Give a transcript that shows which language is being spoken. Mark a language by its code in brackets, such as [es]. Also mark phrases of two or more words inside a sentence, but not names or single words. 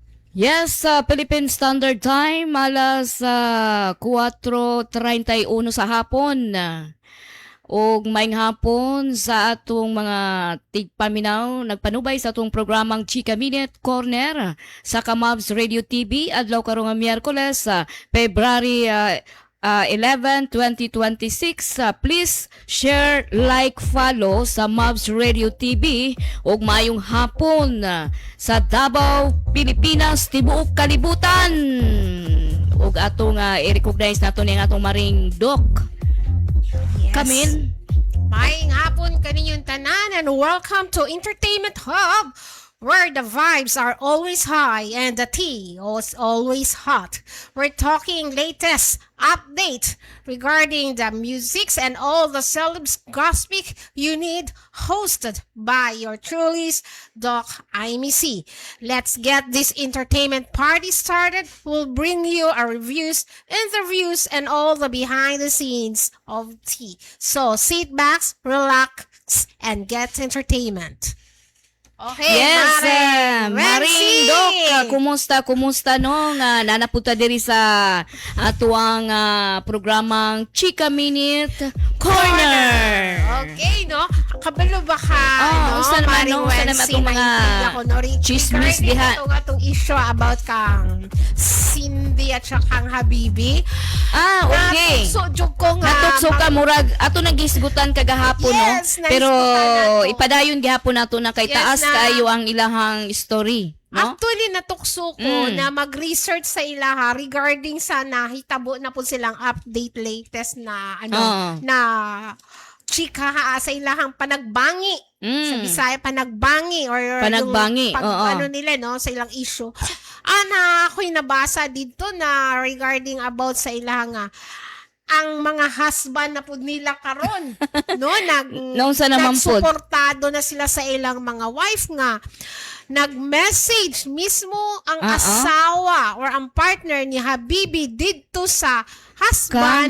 [ceb] Yes, sa Philippine Standard Time, alas 4:31 sa hapon. Og maayong hapon sa atong mga tigpaminaw, nagpanubay sa atong programang Chika Minute Corner sa Kamabs Radio TV adlaw karong Miyerkules, February 11, 2026. [en] Please share, like, follow [ceb] sa Mavs Radio TV ug maayong hapon sa Davao, Pilipinas, tibuok kalibutan. Ug atong i-recognize nato ning atong maring Doc. Yes. Kamin. Maayong hapon kaninyong tanan [en] and welcome to Entertainment Hub, where the vibes are always high and the tea is always hot. We're talking latest update regarding the musics and all the celebs gossip you need, hosted by your trulies, Doc Amy C. Let's get this entertainment party started. We'll bring you our reviews, interviews, and all the behind the scenes of tea. So sit back, relax, and get entertainment. Okay, Yes, Maring [ceb] Maring Doc, kumusta no nga nanapunta diri sa atuang programang Chika Minute Corner. Okay, no? Kabalo ba ka, unsa naman, no? Unsa naman itong mga chismis diha? [tl] Itong issue about kang Cindy at saka kang Habibi. [ceb] Okay. Natukso ko nga. Natukso ka murag ato nagisgutan kagahapon, Yes, no? Pero naisgutan nato. ipadayon gihapon nato na kay Yes, taas na. kayo ang ilahang story, no? Actually, natukso ko na mag-research sa ilaha regarding sa nahitabo na po silang [en] update latest [ceb] na na chika sa ilahang panagbangi. Sa Bisaya, panagbangi or Panagbangi, yung oo. ano nila, no, sa ilang issue. Ako'y nabasa dito na [en] regarding about [ceb] sa ilang ang mga husband na po nila karon no [tl] Noon sa naman po. [ceb] nagsuportado na sila sa ilang mga wife nga nag-message mismo ang asawa or ang partner ni Habibi dito sa husband